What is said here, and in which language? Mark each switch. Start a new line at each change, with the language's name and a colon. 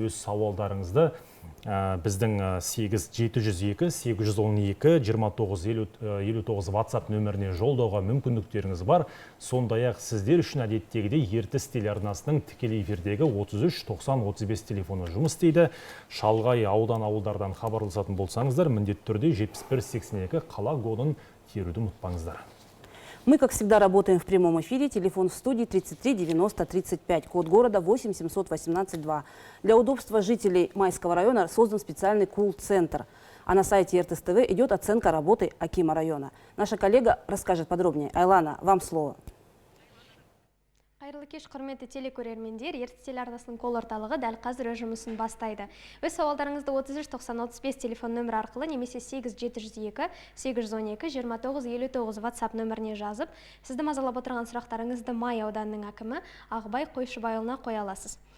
Kazakh: Өз сауалдарыңызды біздің 8712-812-2959 WhatsApp нөміріне жолдауға мүмкіндіктеріңіз бар. Сондай-ақ сіздер үшін әдеттегідей ертіс телеарнасының тікелей эфирдегі 33-90-35 телефоны жұмыс істейді. Шалғай ауылдардан хабарласатын болсаңыздар, міндетті түрде 71-82 қала кодын теруді ұмытпаңыздар.
Russian: Мы, как всегда, работаем в прямом эфире. Телефон в студии 33 90 35, код города 8 718 2. Для удобства жителей Майского района создан специальный колл-центр. А на сайте РТС ТВ идет оценка работы акима района. Наша коллега расскажет подробнее. Айлана, вам слово.
Kazakh: Қайырлы кеш, құрметті телекөрермендер, ертіс телеарнасының колл орталығы дәл қазір өз жұмысын бастайды. Өз сауалдарыңызды 33-90-35 телефон нөмірі арқылы немесе 87-702-812-29-59 WhatsApp нөміріне жазып, сізді мазалап отырған сұрақтарыңызды Май ауданының әкімі Ағыбай Қойшыбайұлына қоя аласыз.